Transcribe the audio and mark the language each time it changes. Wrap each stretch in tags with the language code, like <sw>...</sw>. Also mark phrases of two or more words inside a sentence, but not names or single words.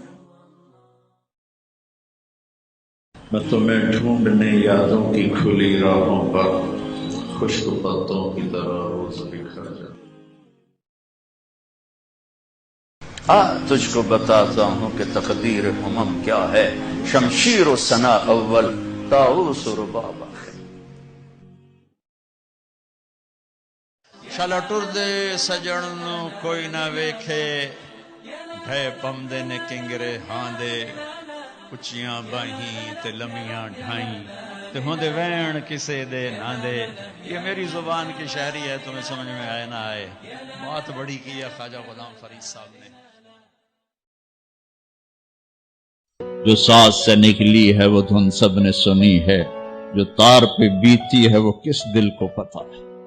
<ur>میں تمہیں ڈھونڈنے یادوں کی کھلی راہوں پر خشک پتوں کی طرح روز بکھر جاتا، تجھ کو بتاتا ہوں کہ تقدیر ہمم کیا ہے، شمشیر و ثنا اول طاؤس و رباب آخر۔</ur> <skr>شالا ٹر دے سجن نو کوئی نہ ویکھے، ڈھے پمدے نے کنگرے ہاں دے، اچیاں باہیں تے لمیاں ڈھائیں تے ہوندے وین کسے دے نہ دے۔</skr> <ur>یہ میری زبان کی شاعری ہے، تمہیں سمجھ میں آئے نہ آئے، بات بڑی کی ہے خواجہ غلام فرید صاحب نے۔ جو ساز سے نکلی ہے وہ دھن سب نے سنی ہے، جو تار پہ بیتی ہے وہ کس دل کو پتا ہے۔</ur>